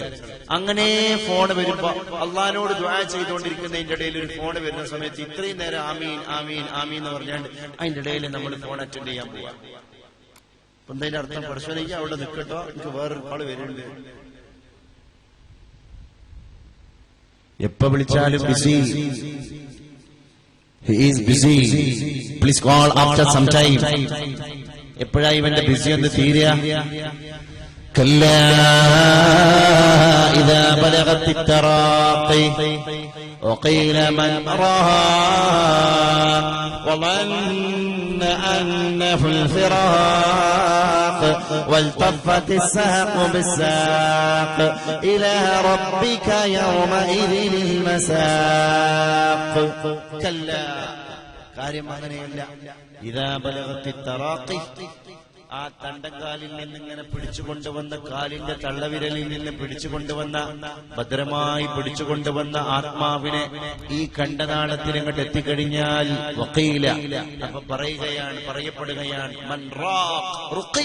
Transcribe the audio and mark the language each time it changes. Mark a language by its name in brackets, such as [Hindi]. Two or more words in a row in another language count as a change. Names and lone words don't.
[Malayalam] അങ്ങനെ ഫോൺ വരുമ്പോ അള്ളാഹിനോട് ദുആ ചെയ്തുകൊണ്ടിരിക്കുന്നതിന്റെ ഇടയിൽ ഒരു ഫോൺ വരുന്ന സമയത്ത് ഇത്രയും നേരം [Arabic] آمين آمين آمين [Malayalam] എന്ന് പറഞ്ഞാണ്ട് അതിന്റെ ഇടയിൽ നമ്മൾ ഫോൺ അറ്റൻഡ് ചെയ്യാൻ പോവാ. അപ്പൊ എന്താ അർത്ഥം? പരിശോധിക്കുക, അവിടെ നിൽക്കട്ടോ, എനിക്ക് വേറൊരു ആള് വരുന്നുണ്ട്, എപ്പോ വിളിച്ചാലും ബിസി. [English] He is busy. Please call after some time. [Malayalam] എപ്പോഴാ ഇവന്റെ ബിസി എന്ന് തീരുക? [Arabic] كلا إذا بلغت التراقي وقيل من راق وظن أنه الفراق والتفت الساق بالساق إلى ربك يومئذ المساق. [Malayalam] كلا കാര്യം അങ്ങനെയല്ല. [Arabic] إذا بلغت التراقي, [Malayalam] ആ തണ്ടക്കാലിൽ നിന്നിങ്ങനെ പിടിച്ചുകൊണ്ടുവന്ന, കാലിന്റെ തള്ളവിരലിൽ നിന്ന് പിടിച്ചുകൊണ്ടുവന്ന, ഭദ്രമായി പിടിച്ചുകൊണ്ടുവന്ന ആത്മാവിനെ ഈ കണ്ടനാളത്തിനങ്ങോട്ട് എത്തിക്കഴിഞ്ഞാൽ വഖീല, അപ്പൊ പറയപ്പെടുകയാണ് [Arabic] من راق رقي.